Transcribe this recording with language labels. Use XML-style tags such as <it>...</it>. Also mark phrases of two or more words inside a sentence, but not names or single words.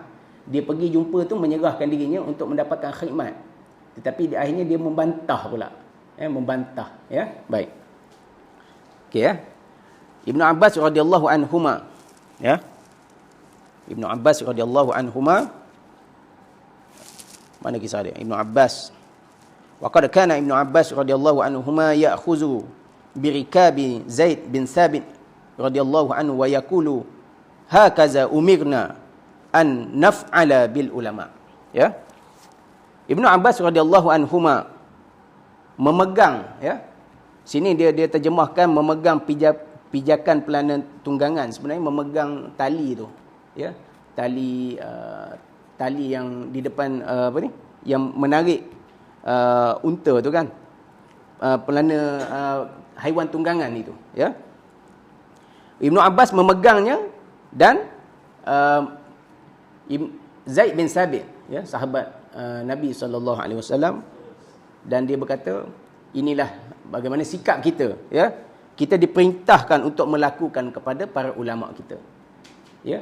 <ms>Dia pergi jumpa tu menyerahkan dirinya untuk mendapatkan khidmat. Tetapi akhirnya dia membantah pula. Membantah. Ya? Baik. Okey, ya.</ms> <ar>ابن عباس رضي الله عنهما.</ar> <ms>Ya.</ms> <ar>ابن عباس رضي الله عنهما.</ar> <ms>Mana kisah dia? Ibnu Abbas.</ms> <ar>وقد كان ابن عباس رضي الله عنهما يأخذ بركاب زيد بن ثابت رضي الله عنه ويقول هكذا أمرنا أن نفعل بالعلماء.</ar> <ms>Ya. Ibnu Abbas</ms> <ar>رضي الله عنهما</ar> <ms>memegang, ya. Sini dia terjemahkan memegang pijakan pelana tunggangan, sebenarnya memegang tali tu, ya. Tali yang di depan apa ni? yang menarik unta tu kan, pelana haiwan tunggangan itu, ya. Ibnu Abbas memegangnya dan Zaid bin Sabit, ya, sahabat Nabi SAW, dan dia berkata, inilah bagaimana sikap kita, ya. Kita diperintahkan untuk melakukan kepada para ulama kita, ya.</ms>